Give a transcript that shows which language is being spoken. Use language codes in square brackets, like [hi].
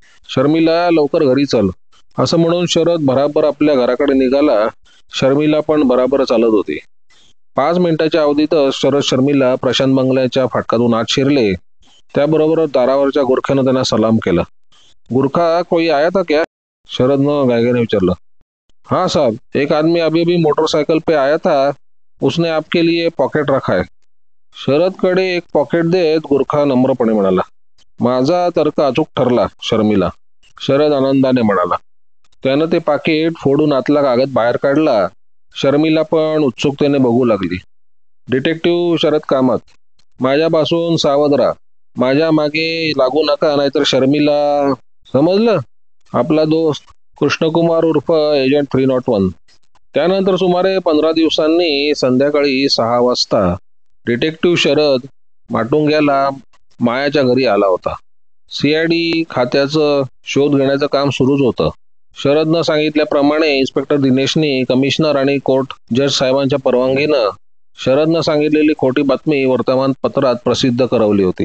[mr] शर्मिला, लवकर घरी चल, असं म्हणून शरद बराबर आपल्या घराकडे निघाला. शर्मिला पण बराबर चालत होती. 5 मिनिटाच्या अवधीतच शरद शर्मिला प्रशांत बंगल्याच्या फाटकातून आत शिरले. त्याबरोबर दारावरच्या गुरख्यानं त्यांना सलाम केला. [hi] गुरखा, कोई आया था क्या? [mr] शरदनं गायगाने विचारलं. [hi] हाँ साहब, एक आदमी अभी अभी मोटरसाइकिल पे आया था, उसने आपके लिए पॉकेट रखा है. [mr] शरदकडे एक पॉकेट देत गुरखा नम्रपणे म्हणाला. माझा तर्क अचूक ठरला शर्मिला, शरद आनंदाने म्हणाला. त्यानं ते पाकिट फोडून आतला कागद बाहेर काढला. शर्मिला पण उत्सुकतेने बघू लागली. डिटेक्टिव्ह शरद कामत, माझ्यापासून सावध राहा. माझ्या मागे लागू नका, नाहीतर शर्मिला. समजलं? आपला दोस्त कृष्णकुमार उर्फ एजंट 301. त्यानंतर सुमारे 15 दिवसांनी संध्याकाळी 6 वाजता डिटेक्टिव्ह शरद माटुंग्याला मायाच्या घरी आला होता. CID खात्याचं शोध घेण्याचं काम सुरूच होतं. शरदनं सांगितल्याप्रमाणे इन्स्पेक्टर दिनेशनी कमिशनर आणि कोर्ट जज साहेबांच्या परवानगीनं शरदनं सांगितलेली खोटी बातमी वर्तमानपत्रात प्रसिद्ध करवली होती.